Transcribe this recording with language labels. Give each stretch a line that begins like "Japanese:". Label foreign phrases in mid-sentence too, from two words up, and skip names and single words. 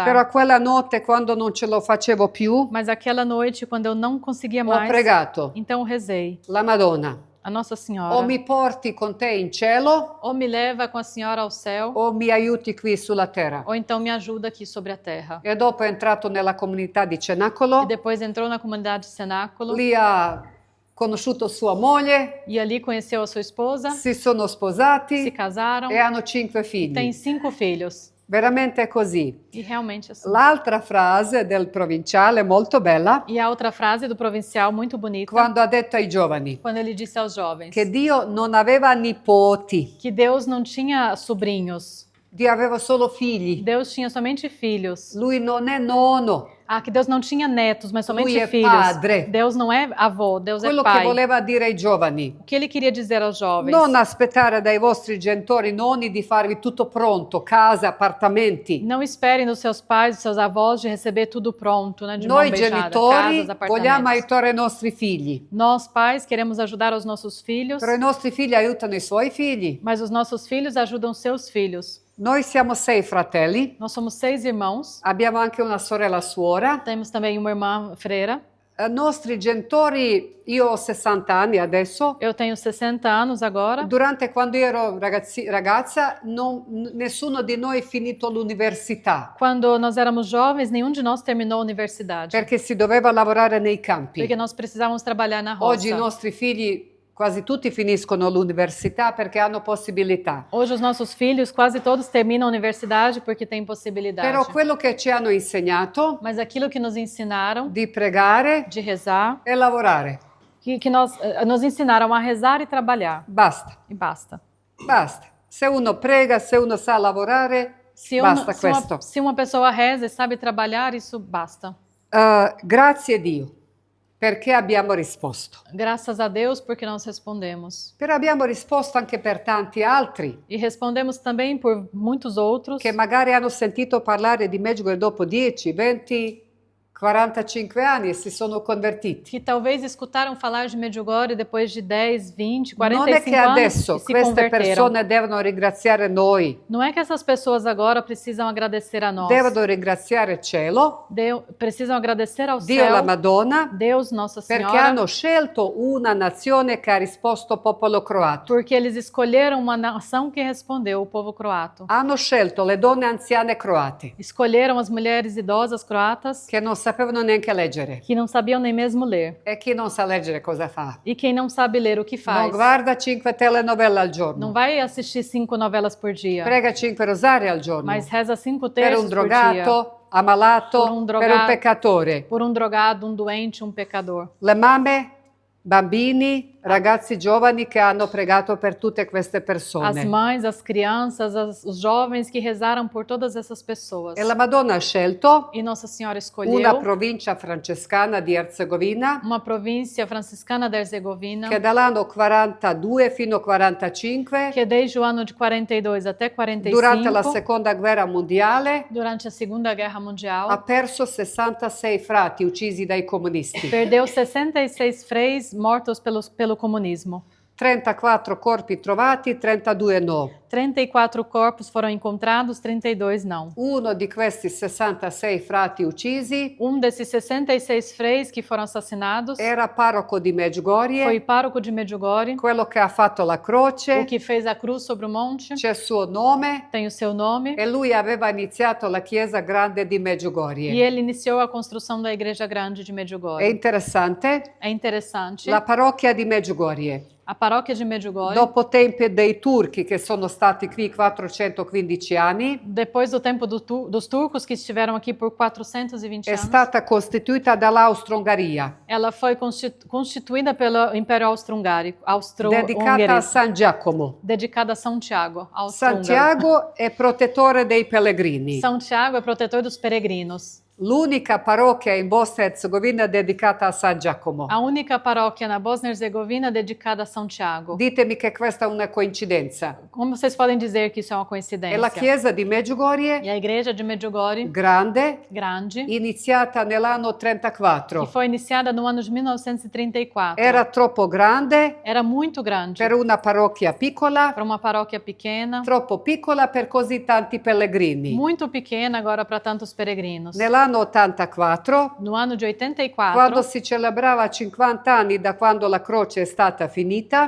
Italian: però quella notte quando non ce lo facevo più,
Portuguese: mas aquela noite, quando eu não conseguia
Italian: ho
Portuguese: mais,
Italian: pregato
Portuguese: então eu rezei,
Italian: la Madonna,
Portuguese: a Nossa Senhora,
Italian: o mi porti con te in cielo
Portuguese: ou me leva com a Senhora ao céu,
Italian: o mi aiuti qui sulla terra.
Portuguese: ou então me ajuda aqui sobre a terra.
Italian: E dopo è entrato nella comunità di
Portuguese: E
Italian: Cenacolo,
Portuguese: depois entrou na comunidade Cenáculo,
Italian: lì ha conosciuto sua moglie,
Portuguese: e ali conheceu a sua esposa,
Italian: si sono
Portuguese: se
Italian: sposati
Portuguese: casaram,
Italian: e hanno 5
Portuguese: tem
Italian: figli.
Portuguese: 5 filhos.
Italian: Veramente è così.
Portuguese: E realmente assim.
Italian: L'altra frase del provinciale molto bella,
Portuguese: E a outra frase do provincial, muito bonita,
Italian: quando ha detto ai giovani
Portuguese: quando ele disse aos jovens
Italian: che Dio non aveva nipoti,
Portuguese: que Deus não tinha sobrinhos,
Italian: Dio aveva solo figli.
Portuguese: Deus tinha somente filhos.
Italian: Lui non è nono.
Portuguese: Ah, que Deus não tinha netos, mas somente
Italian: Lui è
Portuguese: filhos.
Italian: padre.
Portuguese: Deus não é avô, Deus
Italian: Quello
Portuguese: é
Italian: che
Portuguese: pai.
Italian: voleva dire ai giovani.
Portuguese: O que ele queria dizer aos jovens?
Italian: Non aspettare dai vostri genitori nonni di farvi tutto pronto, case, appartamenti.
Portuguese: Não esperem dos seus pais, dos seus avós de receber tudo pronto, né, de mão
Italian: Noi
Portuguese: beijada,
Italian: genitori
Portuguese: casas,
Italian: vogliamo
Portuguese: apartamentos.
Italian: aiutare i nostri figli,
Portuguese: Nós pais queremos ajudar os nossos filhos,
Italian: però i nostri figli aiutano i suoi figli.
Portuguese: mas os nossos filhos ajudam seus filhos.
Italian: Noi siamo 6 fratelli,
Portuguese: Nós somos 6 irmãos,
Italian: abbiamo anche una sorella suora.
Portuguese: temos também uma irmã freira.
Italian: Nostri genitori, io ho 60 anni adesso.
Portuguese: Eu tenho 60 anos agora.
Italian: Durante quando ero ragazza, nessuno di noi è finito l'università
Portuguese: Quando nós éramos jovens, nenhum de nós terminou a universidade,
Italian: perché si doveva lavorare nei campi.
Portuguese: porque nós precisávamos trabalhar na roça.
Italian: Oggi i nostri figli quasi tutti finiscono l'università perché hanno possibilità.
Portuguese: Hoje os nossos filhos quase todos terminam a universidade porque têm possibilidade.
Italian: Però quello che ci hanno insegnato
Portuguese: Mas aquilo que nos ensinaram
Italian: di pregare
Portuguese: de rezar,
Italian: e lavorare.
Portuguese: que nos ensinaram a rezar e trabalhar.
Italian: Basta,
Portuguese: E basta.
Italian: basta. Se uno prega, se uno sa lavorare, basta questo.
Portuguese: Se uma pessoa reza e sabe trabalhar, isso basta.
Italian: Grazie Dio, perché abbiamo risposto.
Portuguese: Graças a Deus porque nós respondemos.
Italian: Però abbiamo risposto anche per tanti altri
Portuguese: E respondemos também por muitos outros
Italian: che magari hanno sentito parlare di Medjugorje dopo 10, 20, 45 anni e si sono convertiti.
Portuguese: que talvez escutaram falar de Medjugorje depois de 10, 20,
Italian: Non è
Portuguese: 45
Italian: che
Portuguese: anos
Italian: adesso
Portuguese: e se
Italian: queste
Portuguese: converteram.
Italian: persone devono ringraziare noi,
Portuguese: Não é que essas pessoas agora precisam agradecer a nós.
Italian: devono ringraziare il cielo,
Portuguese: Precisam agradecer ao
Italian: Dio la
Portuguese: céu,
Italian: Madonna,
Portuguese: Deus, Nossa
Italian: perché
Portuguese: Senhora,
Italian: hanno scelto una nazione che ha risposto popolo croato.
Portuguese: porque eles escolheram uma nação que respondeu, o povo croato.
Italian: Hanno scelto le donne anziane croate
Portuguese: Escolheram as mulheres idosas croatas
Italian: che non sapevano neanche leggere.
Portuguese: que não sabiam nem mesmo ler.
Italian: E chi non sa leggere cosa fa?
Portuguese: E quem não sabe ler, o que
Italian: Non
Portuguese: faz?
Italian: guarda 5 telenovelle al
Portuguese: Não
Italian: giorno,
Portuguese: vai assistir 5 novelas por dia,
Italian: prega 5 rosari al giorno,
Portuguese: mas reza 5
Italian: per
Portuguese: terços
Italian: un
Portuguese: por dia.
Italian: drogato, ammalato, Per un per un drogato. peccatore.
Portuguese: Por um drogado, um doente, um pecador.
Italian: Le mamme, bambini, ragazzi giovani che hanno pregato per tutte queste
Portuguese: As
Italian: persone.
Portuguese: mães, as crianças, os jovens que rezaram por todas essas pessoas.
Italian: E la Madonna ha scelto
Portuguese: E Nossa Senhora
Italian: una
Portuguese: escolheu
Italian: provincia francescana di Erzegovina
Portuguese: uma província franciscana da Herzegovina
Italian: che dall'anno 42 fino a 45,
Portuguese: que desde o ano de 42 até 45,
Italian: durante la seconda guerra mondiale,
Portuguese: durante a Segunda Guerra
Italian: ha
Portuguese: Mundial,
Italian: perso 66 frati uccisi dai comunisti,
Portuguese: perdeu 66 freis mortos pelo comunismo.
Italian: 34 corpi trovati, 32 no.
Portuguese: 34 corpos foram encontrados, 32 não.
Italian: Uno di questi 66 frati uccisi
Portuguese: Desses 66 freis que foram assassinados
Italian: era parroco di
Portuguese: foi
Italian: Medjugorje,
Portuguese: pároco de Medjugorje,
Italian: quello che ha fatto la
Portuguese: o
Italian: croce,
Portuguese: que fez a cruz sobre o monte,
Italian: c'è il suo nome
Portuguese: tem o seu nome,
Italian: e lui aveva iniziato la chiesa grande di
Portuguese: e
Italian: Medjugorje.
Portuguese: ele iniciou a construção da Igreja Grande de
Italian: È
Portuguese: Medjugorje.
Italian: interessante,
Portuguese: É interessante,
Italian: la parrocchia di Medjugorje,
Portuguese: a paróquia de Medjugorje,
Italian: dopo tempi dei turchi che sono stati qui 415 anni,
Portuguese: depois do tempo dos turcos que estiveram aqui por 420
Italian: è
Portuguese: anos,
Italian: stata costituita dall'Austro-Ungheria,
Portuguese: ela foi constituída pelo Império Austro-Hungarico,
Italian: dedicata a San Giacomo.
Portuguese: dedicada a São Tiago, austro-húngaro.
Italian: Santiago è protettore dei pellegrini.
Portuguese: São Tiago é protetor dos peregrinos.
Italian: L'unica parrocchia in Bosnia e Herzegovina dedicata a San Giacomo.
Portuguese: A única paróquia na Bósnia e Herzegovina dedicada a São Tiago.
Italian: Ditemi che questa è una coincidenza.
Portuguese: Como vocês podem dizer que isso é uma
Italian: È
Portuguese: coincidência?
Italian: la chiesa di Medjugorje,
Portuguese: E a igreja de Medjugorje,
Italian: grande,
Portuguese: grande,
Italian: iniziata nell'anno
Portuguese: que
Italian: 34.
Portuguese: foi iniciada no ano de 1934.
Italian: Era troppo grande
Portuguese: Era muito grande
Italian: per una parrocchia piccola,
Portuguese: para uma paróquia pequena,
Italian: troppo piccola per così tanti pellegrini.
Portuguese: muito pequena agora para tantos peregrinos.
Italian: Nell'anno 84,
Portuguese: No ano de 84,
Italian: quando si celebrava 50 anni da quando la croce è stata finita,